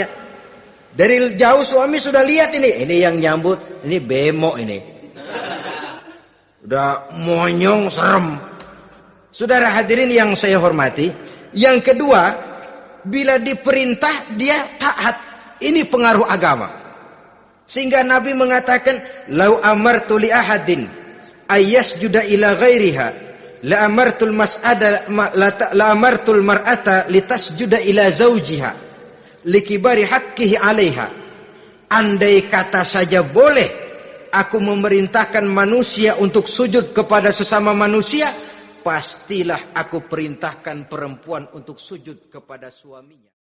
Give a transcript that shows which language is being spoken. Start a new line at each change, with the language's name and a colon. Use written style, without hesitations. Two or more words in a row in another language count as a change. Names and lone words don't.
Indonesian: Dari jauh suami sudah lihat ini yang nyambut, ini bemo ini. Udah monyong, serem. Saudara hadirin yang saya hormati, yang kedua, bila diperintah dia taat. Ini pengaruh agama. Sehingga Nabi mengatakan,
Arabic: "لو أمرت لأحد أن يسجد إلى غيرها، لأمرت المرأة لتسجد إلى زوجها لكبر حقه عليها."
Indonesian: Andai kata saja boleh aku memerintahkan manusia untuk sujud kepada sesama manusia, pastilah aku perintahkan perempuan untuk sujud kepada suaminya.